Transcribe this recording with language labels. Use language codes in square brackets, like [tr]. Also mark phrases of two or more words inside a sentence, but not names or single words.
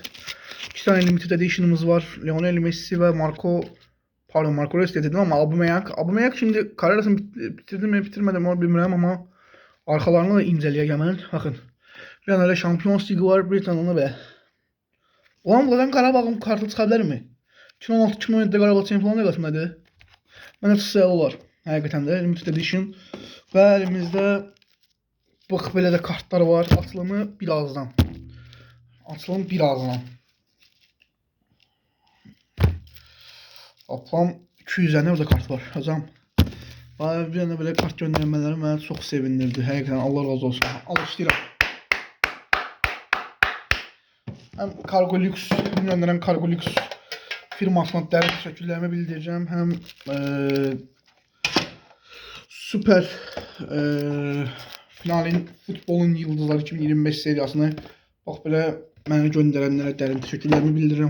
[tr] 2 tane [en] limited edition'ımız [tr] var. Lionel Messi ve Marco Reus dedim ama Aubameyang şimdi kararasını bitirdim mi bitirmedim onu bilmiyorum ama arkalarını da inceleyeceğim ben. Bakın. Lionel'e Champions League var bir tane ona be. Ulan buradan Qarabağın kartı çıxabilir mi? [az] 2016-2017'de Qarabağ Çempionlar Liqasındaydı. Mənə çıxsayalı olar. Həqiqətən də [en] limited edition. [az] Və elimizdə bax belə də kartlar var. [tr] Açılımı birazdan. Toplam 200 tane orada kart var. Hocam. [az] Bir dənə belə kart göndərmələri məni çox sevindirdi. Həqiqətən Allah razı olsun. Alışlayıram. Həm Cargolux, göndərən Cargolux firmasına dərin təşəkkürlərimi bildirəcəm. Həm Süper finalin futbolun yıldızları 2025 seriyasını bax belə mənə göndərənlərə dərin təşəkkürlərimi bildirirəm.